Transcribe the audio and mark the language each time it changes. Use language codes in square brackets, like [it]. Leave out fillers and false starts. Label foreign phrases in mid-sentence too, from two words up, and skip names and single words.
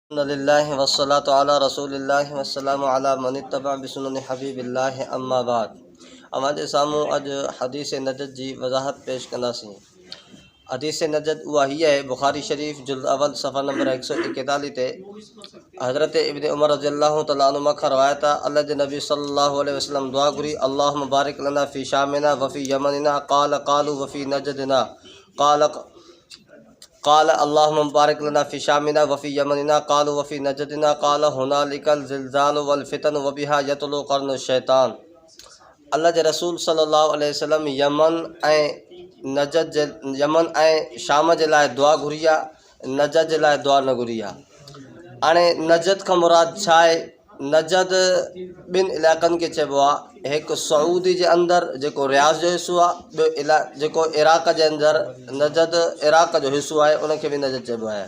[ar] الحمد لله والصلاة على رسول الله والسلام على من اتبع بسنة حبيب الله أما بعد. [sd] अवांजे साम्हूं अॼु हदीस नजद जी वज़ाहत पेश कंदासीं। हदीस नजद उहा हीअ आहे, बुखारी शरीफ़ जुल्द अवल सफ़ा नंबर 141 ते हज़रत इब्न उमर [ar] رضي الله تعالى عنهما [sd] खां रवायत आहे, अल्लाह जे नबी [ar] صلى الله عليه وسلم [sd] दुआ घुरी, [ar] اللهم بارك لنا في شامنا وفي يمننا قالوا وفي نجدنا قال اللهم بارك لنا في شامنا وفي يمننا قالوا وفي نجدنا قال هنالك الزلازل والفتن وبها يطلع قرن الشيطان. [sd] अल्लाह जे रसूल [ar] صلى الله عليه وسلم [sd] यमन ऐं शाम जे लाइ दुआ घुरी आहे, नजद जे लाइ दुआ न घुरी आहे। हाणे नजद खां मुराद छा आहे? नजद ॿिनि इलाइक़नि खे चइबो आहे, हिकु सऊदी जे अंदरि जेको रियाज़ जो हिसो आहे, ॿियो जेको इराक़ जे अंदरि नजद इराक़ जो हिसो आहे, उनखे बि नजद चइबो आहे।